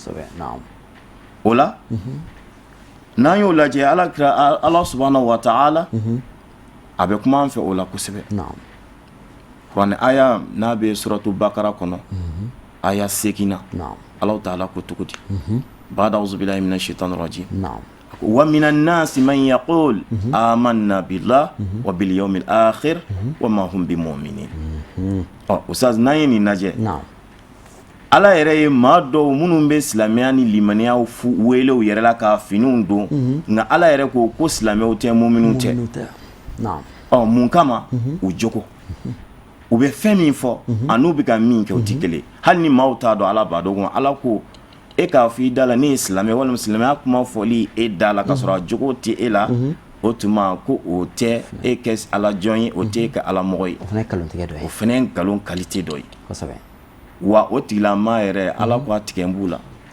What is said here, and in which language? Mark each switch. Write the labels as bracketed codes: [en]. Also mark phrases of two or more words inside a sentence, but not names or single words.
[bm] o la n'an y'o lajɛ [ar] الله سبحانه وتعالى [bm] a bɛ kuma an fɛ o la kosɛbɛ kuranɛ aya n'a bɛ suratu bakara kɔnɔ aya 8 na [ar] الله تعالى [bm] ko cogo di [ar] بعد أعوذ بالله من الشيطان الرجيم ومن الناس من يقول آمنا بالله وباليوم الآخر وما هم بمؤمنين [bm] ustaz n'an ye nin lajɛ ala yɛrɛ ye maa dɔw minnu bɛ silamɛya ni limaniya wele u yɛrɛ la ka finiw don nka ala yɛrɛ ko silamɛw tɛ mu'minun tɛ mun kama u jogo u bɛ fɛn min fɔ an'u bɛ ka min kɛ u tɛ kelen hali ni maaw t'a dɔn ala b'a dɔn ala ko e k'a fɔ i da la ne ye silamɛ walima silamɛya kuma fɔli e da la ka sɔrɔ a jogo tɛ e la o tuma ko o tɛ e kɛ ala jɔn ye o tɛ e ka ala mɔgɔ ye o fana ye ngalon qualité dɔ ye wa o tigilama yɛrɛ ala ko a tigɛ n b'u la